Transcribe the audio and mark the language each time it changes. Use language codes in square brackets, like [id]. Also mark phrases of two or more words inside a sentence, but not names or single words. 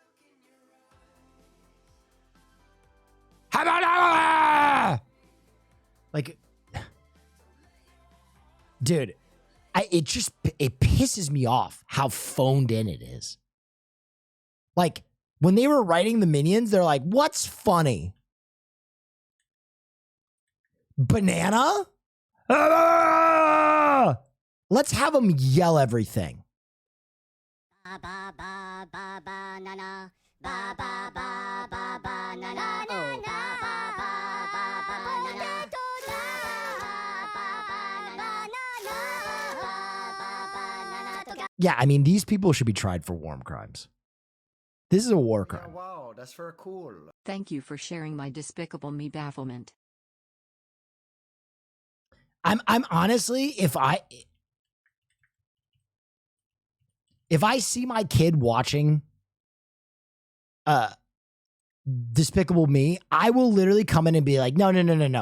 [en] Like, dude, it pisses me off how phoned in it is. Like, when they were writing the Minions, they're like, what's funny? Banana? Ah! Let's have them yell everything. Ba ba ba ba ba na na ba ba ba ba ba na na oh ba ba ba ba ba na na yeah, I mean, these people should be tried for war crimes. This is a war crime. Yeah, wow, that's very cool. Thank you for sharing my Despicable Me bafflement. I'm honestly, if I see my kid watching Despicable Me, I will literally come in and be like, no.